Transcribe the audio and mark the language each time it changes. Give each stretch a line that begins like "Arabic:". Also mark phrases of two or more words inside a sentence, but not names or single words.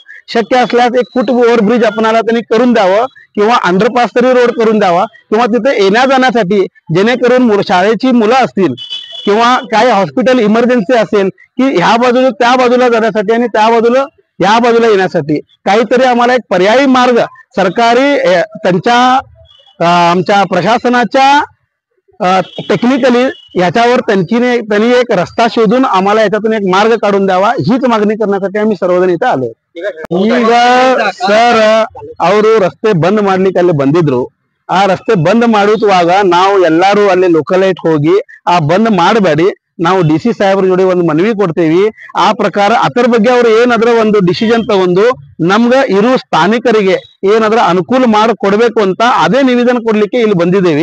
Marathi: शक्य असल्यास एक
English: foot overbridge
Marathi: आपणाला त्यांनी करून द्यावं किंवा अंडरपास तरी रोड करून द्यावा किंवा तिथे येण्या जाण्यासाठी जेणेकरून शाळेची मुलं असतील किंवा काही
English: hospital emergency
Marathi: असेल की ह्या बाजूला त्या बाजूला जाण्यासाठी आणि त्या बाजूला या बाजूला येण्यासाठी काहीतरी आम्हाला एक पर्यायी मार्ग सरकारी आमच्या प्रशासनाच्या टेक्निकली ह्याच्यावर त्यांनी एक रस्ता शोधून आम्हाला याच्यातून एक मार्ग काढून द्यावा, हीच मागणी करण्यासाठी आम्ही सर्वजण इथे आलो।
Kannada: ಈಗ ಸರ್ ಅವರು ರಸ್ತೆ ಬಂದ್ ಮಾಡ್ಲಿಕ್ಕೆ ಅಲ್ಲಿ ಬಂದಿದ್ರು। ಆ ರಸ್ತೆ ಬಂದ್ ಮಾಡುವಾಗ ನಾವು ಎಲ್ಲಾರು ಅಲ್ಲಿ ಲೋಕಲೈಟ್ ಹೋಗಿ ಆ ಬಂದ್ ಮಾಡಬೇಡಿ, ನಾವು ಡಿಸಿ ಸಾಹೇಬ್ರ ಜೋಡಿ ಒಂದು ಮನವಿ ಕೊಡ್ತೇವಿ, ಆ ಪ್ರಕಾರ ಅದರ ಬಗ್ಗೆ ಅವರು ಏನಾದ್ರೂ ಒಂದು ಡಿಸಿಷನ್ ತಗೊಂಡು ನಮ್ಗ ಇರು ಸ್ಥಾನಿಕರಿಗೆ ಏನಾದ್ರೂ ಅನುಕೂಲ ಮಾಡಿ ಕೊಡಬೇಕು ಅಂತ ಅದೇ ನಿವೇದನೆ ಕೊಡ್ಲಿಕ್ಕೆ ಇಲ್ಲಿ ಬಂದಿದ್ದೇವೆ।